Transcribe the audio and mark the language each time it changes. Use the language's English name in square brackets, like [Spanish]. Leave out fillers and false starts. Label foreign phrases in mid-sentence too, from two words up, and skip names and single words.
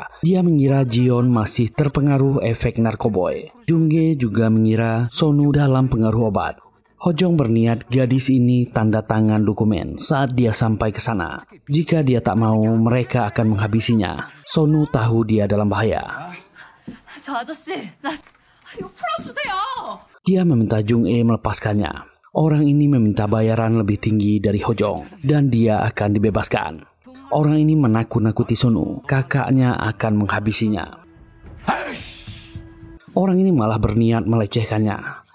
[Indonesian] Dia mengira Jion masih terpengaruh efek narkoboy. Jungge juga mengira Sonu dalam pengaruh obat. Hojong berniat gadis ini tanda tangan dokumen saat dia sampai ke sana. Jika dia tak mau, mereka akan menghabisinya. Sonu tahu dia dalam bahaya. [Korean] 저 아저씨, 나 이거 풀어주세요. [Indonesian] Dia meminta Jung-e melepaskannya. Orang ini meminta bayaran lebih tinggi dari Hojong dan dia akan dibebaskan. Orang ini menakut-nakuti Sonu. Kakaknya akan menghabisinya. Orang ini malah berniat melecehkannya.